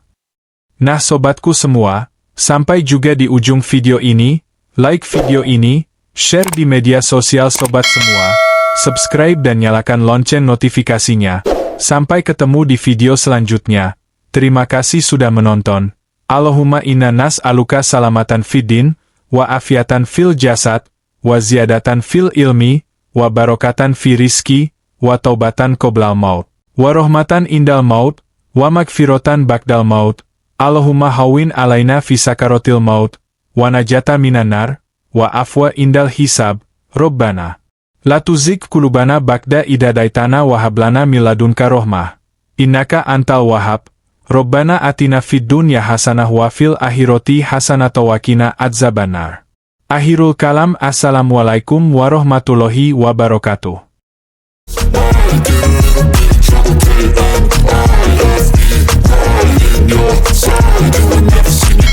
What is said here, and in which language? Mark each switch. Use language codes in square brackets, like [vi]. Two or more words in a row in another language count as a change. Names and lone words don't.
[id] Nah sobatku semua, sampai juga di ujung video ini, like video ini, share di media sosial sobat semua, subscribe dan nyalakan lonceng notifikasinya. Sampai ketemu di video selanjutnya. Terima kasih sudah menonton. [ar] اللهم إنا نسألك سلامة في الدين، وعافية في الجسد، وزيادة في العلم، وبركة في الرزق، وتوبة قبل الموت، ورحمة عند الموت، ومغفرة بعد الموت. اللهم هون علينا في سكرات الموت، والنجاة من النار، والعفو عند الحساب. ربنا لا تزغ قلوبنا بعد إذ هديتنا وهب لنا من لدنك رحمة، إنك أنت الوهاب. ربنا آتنا في الدنيا حسنة وفي الآخرة حسنة وقنا عذاب النار. آخر الكلام, السلام عليكم ورحمة الله وبركاته.